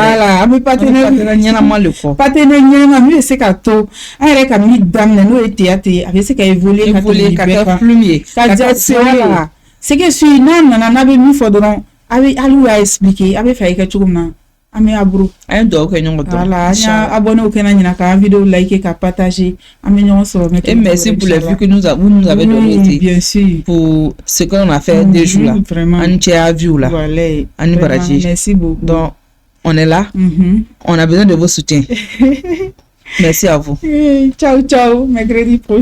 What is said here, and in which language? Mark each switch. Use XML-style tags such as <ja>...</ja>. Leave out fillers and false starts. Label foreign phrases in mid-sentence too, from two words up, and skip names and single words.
<bm>Voilà, an bɛ partenaire ɲɛnama le fɔ. Partenaire ɲɛnama min bɛ se ka to an yɛrɛ ka min daminɛ n'o ye théâtre ye a bɛ se ka évoluer ka kɛ film ye ka kɛ série ye.</bm> <fr>C'est que si</fr> <bm>n'a nana n'a bɛ min fɔ dɔrɔn a bɛ hali y'a expliquer a bɛ fɛ i kɛ cogo min na an bɛ aburu. An ye dugawu kɛ ɲɔgɔn tɔ. Voilà an y'a abonné o kɛnɛ ɲina k'an vidéo like ka partager an bɛ ɲɔgɔn sɔrɔ.</bm> <fr>Et merci pour les vues que vous nous avez donné bien sûr pour ce qu'on a fait deux jours là. Vraiment.</fr> <bm>An cɛ y'a vu là. Voilà. An ni baraji.</bm> <fr>Merci beaucoup. Donc on est là. On a besoin de vos soutiens. Merci à vous. Ciao ciao. Mercredi prochain.</fr>